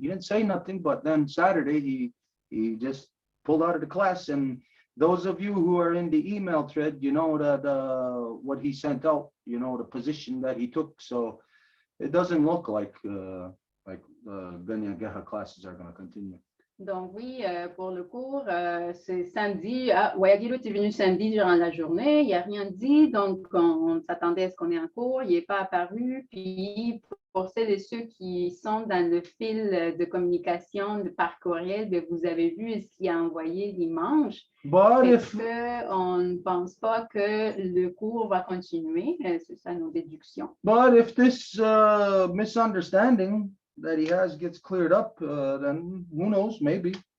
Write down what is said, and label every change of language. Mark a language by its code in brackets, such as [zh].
[en] He didn't say nothing, but then Saturday he just pulled out of the class. And those of you who are in the email thread, you know that what he sent out, you know, the position that he took. So it doesn't look like Ganya Geha classes are going to continue. [fr] Donc oui, pour le cours, c'est samedi. Wayagilu est venu samedi durant la journée. Il n'a rien dit, donc on s'attendait à ce qu'on ait un cours. Il n'est pas apparu. Puis pour celles et ceux qui sont dans le fil de communication par courriel, bien, vous avez vu ce qu'il a envoyé dimanche. On ne pense pas que le cours va continuer. C'est ça nos déductions. [en] But if this misunderstanding that he has gets cleared up, then who knows, maybe.